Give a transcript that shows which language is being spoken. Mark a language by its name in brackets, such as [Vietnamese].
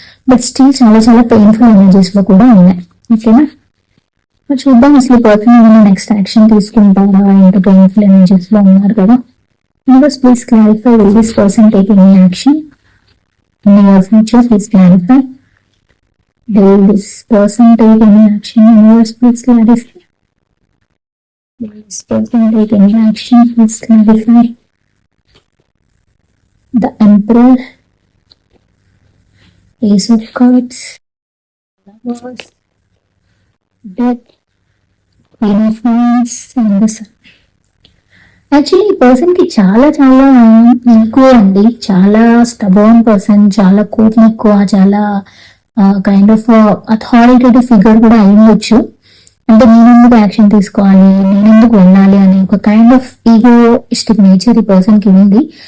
[Telugu] But still చాలా చాలా painful energies లో కూడా ఉన్నాయి. ఓకేనా, మరి చూద్దాం అసలు పర్సన్ ఏమైనా నెక్స్ట్ యాక్షన్ తీసుకుంటారా. ఇంకా పెయిన్ఫుల్ ఎనర్జీస్ లో ఉన్నారు కదా. [English] Universe please clarify, will this person take any action in your future? Please clarify. Will this person take any action? Universe, please clarify. Will this person take any action? Please clarify. The Emperor, Ace of Cups, Lovers, Death, Queen of Wands, and the Sun. [Telugu] Actually ఈ person కి చాలా చాలా ఎక్కువ అండి, చాలా స్టబోర్న్ person, చాలా కోపం ఎక్కువ, చాలా కైండ్ ఆఫ్ అథారిటేటివ్ ఫిగర్ కూడా అయ్యొచ్చు. అంటే నేనెందుకు యాక్షన్ తీసుకోవాలి, నేనెందుకు వెళ్ళాలి అనే ఒక కైండ్ ఆఫ్ ఈగోయిస్టిక్ నేచర్ ఈ పర్సన్ కి ఉంది.